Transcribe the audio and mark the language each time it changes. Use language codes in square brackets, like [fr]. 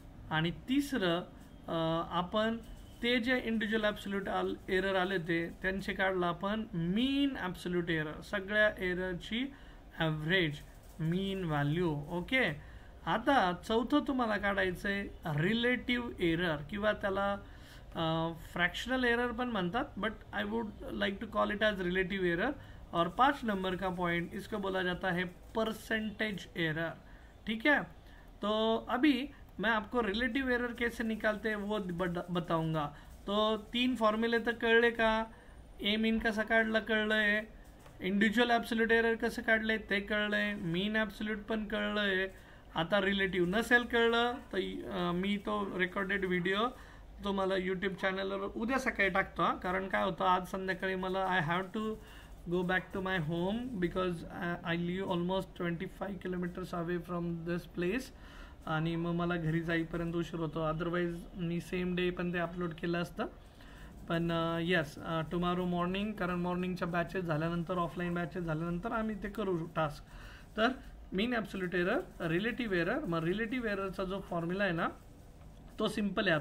[mr] आणि तिसरं आपण ते जे इंडिव्हिज्युअल ॲब्सोल्यूट एरर आले त्यांचे काढलं आपण मीन ॲब्सोल्यूट एरर, सगळ्या एररची ॲव्हरेज मीन व्हॅल्यू. ओके. आता चौथं तुम्हाला काढायचं आहे रिलेटिव्ह एरर, किंवा त्याला फ्रॅक्शनल एरर पण म्हणतात, [en] But I would like to call it as relative error. [hi] और 5 नंबर का पॉइंट, इसको बोला जाता है परसेंटेज एरर. ठीक है. तो अभी मैं आपको रिलेटिव एरर कैसे निकालते हैं वो बताऊंगा. [mr] तो 3 फॉर्म्युले तर कळले का? ए मीन कसं काढलं कळलंय, इंडिव्हिज्युअल ॲब्सोल्यूट एरर कसं काढलंय ते कळलंय, मीन ॲब्सोल्यूट पण कळलंय. आता रिलेटिव्ह नसेल कळलं तर मी तो रेकॉर्डेड व्हिडिओ तुम्हाला यूट्यूब चॅनलवर उद्या सकाळी टाकतो. कारण काय होतं, आज संध्याकाळी मला [en] I have to go back to my home because I live almost 25 kilometers away from this place. [mr] आणि मग मला घरी जाईपर्यंत उशीर होतो. अदरवाईज मी सेम डे पण ते अपलोड केलं असतं. पण [en] yes, tomorrow morning, [mr] कारण मॉर्निंगच्या बॅचेस झाल्यानंतर, ऑफलाईन बॅचेस झाल्यानंतर आम्ही ते करू टास्क. तर मीन ॲब्सोल्यूट एरर, रिलेटिव्ह एरर. मग रिलेटिव्ह एररचा जो फॉर्म्युला आहे ना तो सिम्पल आहे.